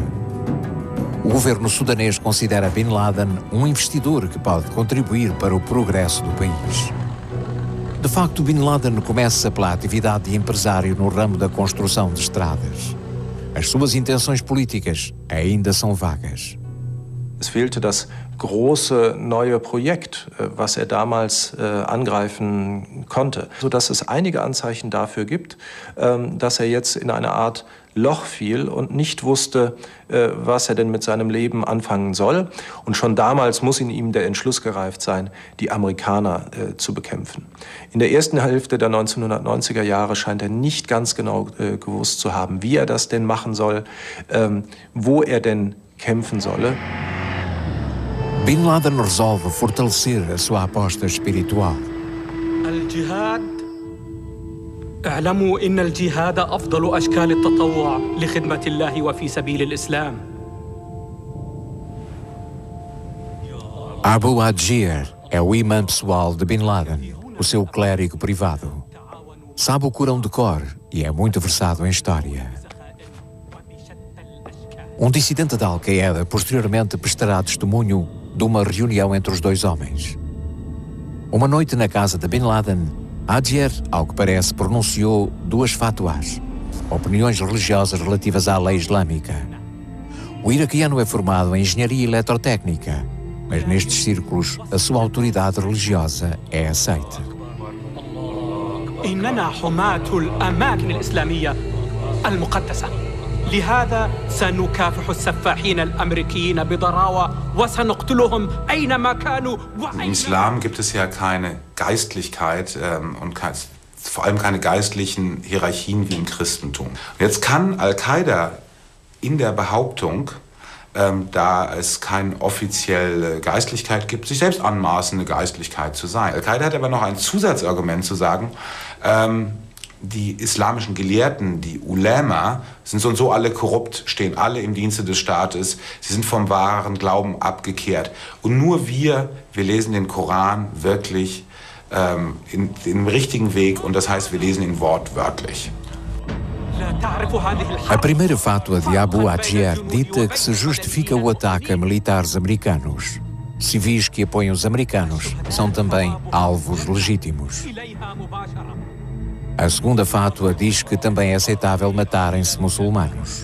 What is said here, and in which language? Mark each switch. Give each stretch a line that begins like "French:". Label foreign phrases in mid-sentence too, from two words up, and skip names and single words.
Portuguese: O governo sudanês considera Bin Laden um investidor que pode contribuir para o progresso do país. De facto, Bin Laden começa pela atividade de empresário no ramo da construção de estradas. As suas intenções políticas ainda são vagas.
German: Es fehlte das große neue Projekt, was er damals angreifen konnte, sodass es einige Anzeichen dafür gibt, dass er jetzt in eine Art Loch fiel und nicht wusste, was er denn mit seinem Leben anfangen soll. Und schon damals muss in ihm der Entschluss gereift sein, die Amerikaner zu bekämpfen. In der ersten Hälfte der 1990er Jahre scheint er nicht ganz genau gewusst zu haben, wie er das denn machen soll, wo er denn kämpfen solle.
Portuguese: Bin Laden resolve fortalecer a sua aposta espiritual.
Arabic: الجهاد اعلموا إن الجهاد أفضل أشكال التطوع لخدمة الله وفي سبيل الإسلام.
Portuguese: Abu Adjir é o imã pessoal de Bin Laden, o seu clérigo privado. Sabe o Corão de cor e é muito versado em história. Um dissidente da Al-Qaeda posteriormente prestará testemunho de uma reunião entre os dois homens. Uma noite na casa de Bin Laden, Adjir, ao que parece, pronunciou duas fatuás, opiniões religiosas relativas à lei islâmica. O iraquiano é formado em engenharia eletrotécnica, mas nestes círculos a sua autoridade religiosa é aceita.
Arabic: إننا حماة الأماكن الإسلامية المقدسة. لهذا سنكافح السفاحين الأمريكيين بضراوة وسنقتلهم أينما كانوا.
German: Im Islam gibt es ja keine Geistlichkeit und vor allem keine geistlichen Hierarchien wie im Christentum. Jetzt kann Al-Qaida in der Behauptung, da es keine offizielle Geistlichkeit gibt, sich selbst anmaßen, eine Geistlichkeit zu sein. Al-Qaida hat aber noch ein Zusatzargument zu sagen, die islamischen Gelehrten, die Ulema, sind so und so alle korrupt, stehen alle im Dienste des Staates, sie sind vom wahren Glauben abgekehrt. Und nur wir lesen den Koran wirklich im richtigen Weg, und das heißt, wir lesen ihn wortwörtlich.
Portuguese: A primeira fátua de Abu Adjer dita que se justifica o ataque a militares americanos. Civis que apoiam os americanos são também alvos legítimos. A segunda fátua diz que também é aceitável matarem-se muçulmanos.